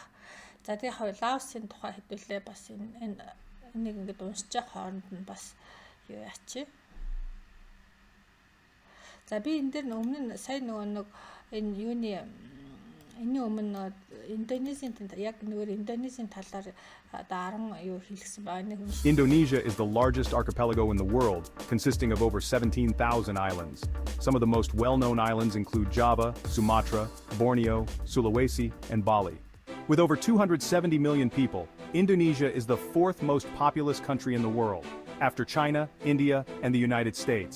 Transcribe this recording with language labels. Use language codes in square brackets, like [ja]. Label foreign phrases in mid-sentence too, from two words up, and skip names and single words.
[mn] За тэгээ яг Лаосын тухай хэдүүлээ бас энэ нэг ингээд уншиж хооронд нь бас юу яачи. За би энэ дээр өмнө нь сайн нөгөө энэ юуны энэ өмнө Индонезийн яг нөгөө Индонезийн талаар одоо 10 юу хэлсэн байна. [en] Indonesia is the largest archipelago in the world, consisting of over 17,000 islands. Some of the most well-known islands include Java, Sumatra, Borneo, Sulawesi, and Bali. With over 270 million people, Indonesia is the fourth most populous country in the world, after China, India, and the United States.